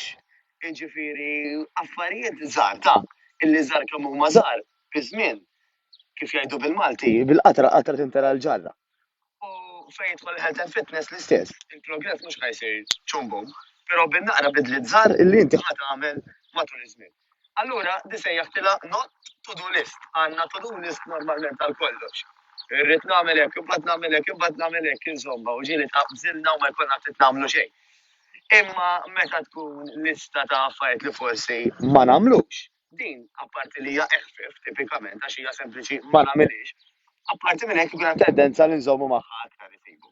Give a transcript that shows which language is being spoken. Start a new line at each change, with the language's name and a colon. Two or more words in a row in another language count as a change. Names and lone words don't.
Maltese: Jiġifieri affarijiet żgħar ta' illi żgħar kemm huma żgħar fi żmien kif jgħidu bil-Malti bil-qatra qatra tintera l-ġarra. U fejn jidħol il-
English: health and fitness
Maltese: l-istess. Il-progress mhux ħajsir ċumbum, però bin-naqra bidliet żgħar illi inti ħadd tagħmel matul iż-żmien. Allura di sejjaħtilha
English: not to do list.
Maltese: Għandna
English: to do list
Maltese: normalment għal kollox. Irrid nagħmel hekk, imbagħad nagħmel hekk, imbagħad nagħmel hekk insomma u ġieli taqbżilna u ma jkollna ftit nagħmlu xejn. Imma meta tkun lista ta' affarijiet li forsi ma nagħmlux, din apparti li hija eħfef tipikament għax hija sempliċi ma nagħmilx, apparti minn hekk ikun hemm tendenza li nżommu magħha aktar isibu.